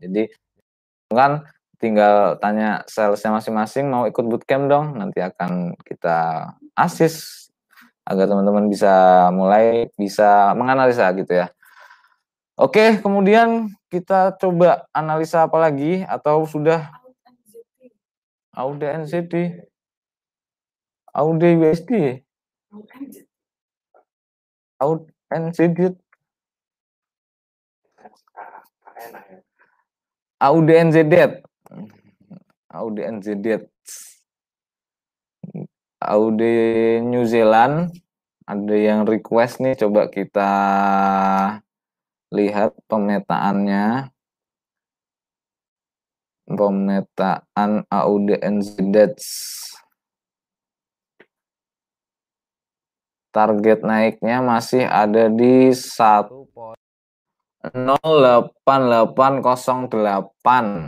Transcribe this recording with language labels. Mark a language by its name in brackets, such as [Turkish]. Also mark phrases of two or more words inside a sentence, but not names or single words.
[Indonesian] Jadi kan tinggal tanya salesnya masing-masing mau ikut bootcamp dong, nanti akan kita assist agar teman-teman bisa mulai bisa menganalisa gitu ya. Oke, kemudian kita coba analisa apa lagi atau sudah AUD NZD, AUD USD, AUD NZD, AUD NZD, AUD NZD, AUD New Zealand. Ada yang request nih, coba kita lihat pemetaannya. Pemetaan AUD NZD. Target naiknya masih ada di 1.08808.